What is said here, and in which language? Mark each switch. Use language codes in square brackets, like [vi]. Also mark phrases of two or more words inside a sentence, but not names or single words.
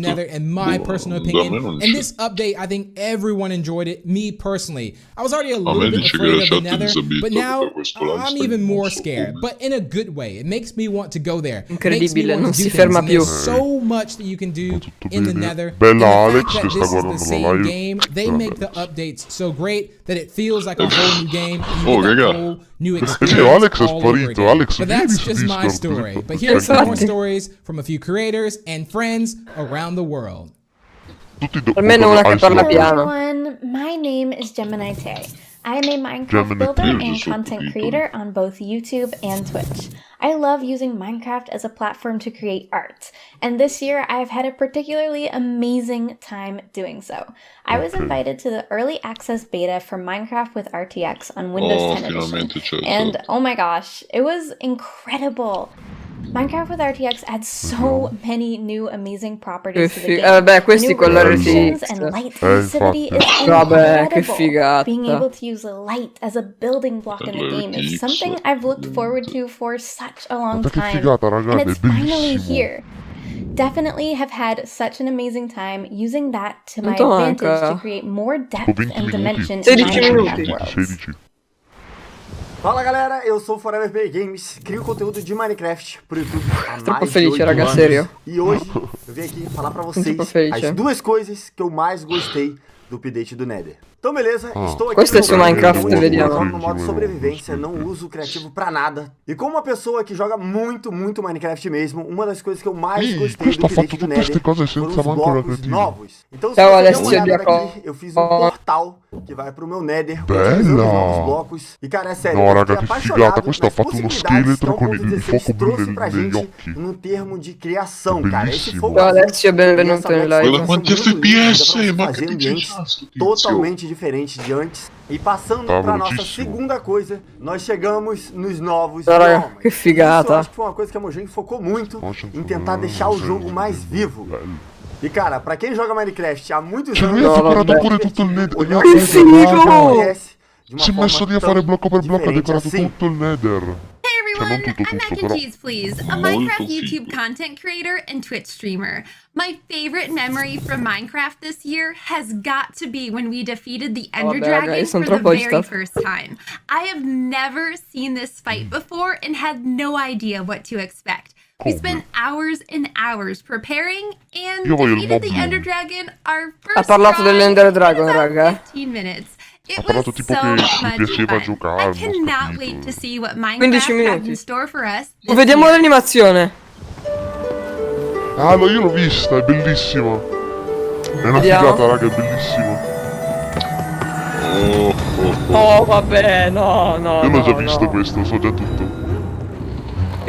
[en] Nether, in my [it] Boh, [en] personal [it] da me [en] opinion. [it] non [en] And [it] c'è. [en] this update, I think everyone enjoyed it. Me personally, I was already a [it] me [en] little bit [it] dice che [en] afraid [it] la [en] of the [it] chat è [en] Nether, [it] disabilitata [en] but now [it] per questo live [en] I'm [it] stream, [en] even [it] non [en] more [it] so [en] scared, [it] come. [en] but in a good way. It makes me want to go there. [it] Incredibile, [en] Makes me want [it] non [en] to do [it] si [en] things. [it] ferma [en] And [it] più. [en] there's so much that you can do [it] Tutto [en] in the [it] bene. [en] Nether. [it] Bella [en] And the fact [it] Alex [en] that [it] che sta [en] this is the [it] guardando la [en] same [it] live. [en] game, they [it] Grande [en] make the [it] Alex. [en] updates so great that it feels like a whole new game. And you [it] Oh, [en] get that [it] raga. [en] whole new [it] vero, [en] experience [it] Alex è [en] all over [it] sparito. [en] again. [it] Alex, [en] But [it] vieni [en] that's [it] su [en] just my [it] Discord, [en] story. [it] così [en] But here's some more [it] Infatti. [en] stories from a few creators and friends around the world. [it] Tutti Almeno una che parla Ice piano. [en] Hello everyone, my name is Gemini Tay. I'm a Minecraft Gemini builder Tales and is so content cool. creator on both YouTube and Twitch. I love using Minecraft as a platform to create art, and this year I've had a particularly amazing time doing so. I was invited to the early access beta for Minecraft with RTX on Windows 10 Edition, [it] finalmente c'è. [en] and oh my gosh, it was incredible. Minecraft with RTX adds so many new amazing properties to the game. [it] Vabbè, questi [en] New [it] con [en] restrictions [it] l'RTX. [en] and light sensitivity is [it] Vabbè, che [en] incredible. [it] figata. [en] Being able to use light as a building block in the game is something I've looked forward to for such a long [it] Guarda che [en] time, [it] figata, raga, [en] and [it] è [en] it's finally [it] bellissimo. [en] here. Definitely have had such an amazing time using that to my [it] Quanto [en] advantage [it] manca? [en] to create more depth [it] 20 [en] and [it] minuti. [en] dimension in [it] 16 [en] my [it] minuti. [en] Minecraft worlds. [it] 16. [pt] Fala galera, eu sou o Forever Play Games, crio conteúdo de Minecraft pro YouTube há [it] Troppo [pt] mais de [it] felice, [pt] 8 [it] raga, anos. sério. [pt] E hoje eu vim aqui falar pra vocês [it] Troppo felice. [pt] as duas coisas que eu mais gostei do update do Nether. Então beleza, estou aqui [it] Questo è su [pt] no [it] Minecraft, [pt] eu [it] vediamo. [pt] jogo no modo sobrevivência, não uso o criativo pra nada. E como uma pessoa que joga muito Minecraft mesmo, uma das coisas que eu mais [it] Ih, [pt] gostei [it] questo [pt] do [it] ha fatto [pt] update do [it] tutte ste [pt] Nether [it] cose [pt] foram [it] senza [pt] os [it] manco la [pt] blocos [it] creativa. [pt] novos. Então se [it] Ciao, [pt] você der [it] Alessio [pt] uma olhada [it] Diaco. [pt] aqui, eu fiz um portal que vai pro meu Nether, [it] Bella! [pt] utilizando os novos blocos. E cara, é sério, [it] No, [pt] eu [it] raga, [pt] fiquei [it] che [pt] apaixonado [it] figata. Questo ha [pt] nas [it] fatto uno [pt] possibilidades [it] scheletro [pt] que [it] con il [pt] 1.16 [it] fuoco blu [pt] trouxe pra [it] negli [pt] gente [it] occhi. [pt] num termo de criação, cara. Esse [it] Bellissimo. [pt] fogo [it] Ciao [pt] azul [it] Alessio, benvenuto [pt] e essa [it] in [pt] Black [it] live. Guarda quanti [pt] São muito lindos, [it] FPS, [pt] dá pra [it] ma [pt] fazer [it] che [pt] ambientes [it] disastro, tizio. [pt] totalmente diferentes de antes. E passando [it] Tá [pt] pra nossa [it] velocissimo. [pt] segunda coisa, nós chegamos nos novos [it] Ciao, raga, [pt] biomas. [it] che figata. [pt] Isso eu acho que foi uma coisa que a Mojang focou muito Nossa, em tentar deixar o jogo mais vivo. [it] Bello. [pt] E cara, pra quem joga Minecraft há muitos [it] Cioè, [pt] anos, [it] lui ha No, decorato vabbè. pure tutto il nether. [pt] olhando [it] Che [pt] o jogo, [it] figo! [pt] FPS de uma [it] Si è messo [pt] forma [it] lì a fare [pt] tão [it] blocco per blocco, ha [pt] diferente [it] decorato [pt] assim. [it] tutto il nether. [en] Hey [it] Cioè, non [en] everyone, [it] tutto, [en] I'm Mac [it] tutto, [en] and [it] però. [en] Cheese Please, a [it] Molto [en] Minecraft [it] figo. [en] YouTube content creator and Twitch streamer. My favorite memory from Minecraft this year has got to be when we defeated the Ender [it] vabbè, raga, [en] Dragon [it] io son [en] for the [it] troppo [en] very [it] agitato. [en] first time. I have never seen this fight before and had no idea what to expect. We [it] Come? [en] spent hours and hours preparing and [it] Io voglio il [en] defeated the [it] mob [en] Ender [it] blu. [en] Dragon our [it] Ha [en] first [it] parlato [en] try [it] dell'Ender Dragon, [en] in about [it] raga. [en] 15 minutes. It [it] Ha parlato [en] was [it] tipo [en] so [it] che gli [en] much [it] piaceva [en] fun. [it] giocare, [en] I [it] non ho [en] cannot [it] capito. [en] wait to see what [it] 15 [en] Minecraft has [it] minuti. [en] in store for us this [it] Vediamo [en] year. [it] l'animazione. Ah, io l'ho vista, è bellissima. È una Vediamo. figata, raga, è bellissima. Oh, vabbè, no, no. Io l'ho già no, visto no. questo, so già tutto. Che